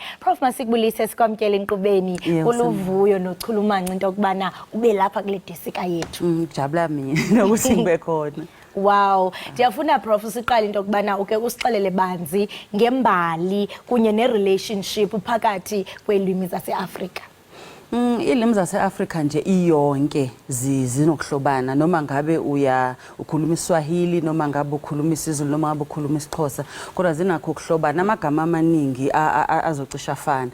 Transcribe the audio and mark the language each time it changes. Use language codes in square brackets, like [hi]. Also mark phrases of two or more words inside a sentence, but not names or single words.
[xh] Prof masikubulise sikwamkele inkqubeni uluvuyo nochulumanqa into okubana ube lapha kule desika yethu. [zu] Ngijabula mina ukuthi ngibe khona. [xh] Wow, ndiyafuna Prof siqale into okubana uke usixelele banzi ngembali kunye ne-relationship phakathi kweelwimi zase-Afrika. [zu] Ilimi zase-Africa nje iyonke zinokuhlobana noma ngabe ukhuluma iSwahili noma ngabe ukhuluma isiZulu noma ngabe ukhuluma isiXhosa kodwa zinakho ukuhlobana amagama amaningi azocisha afana.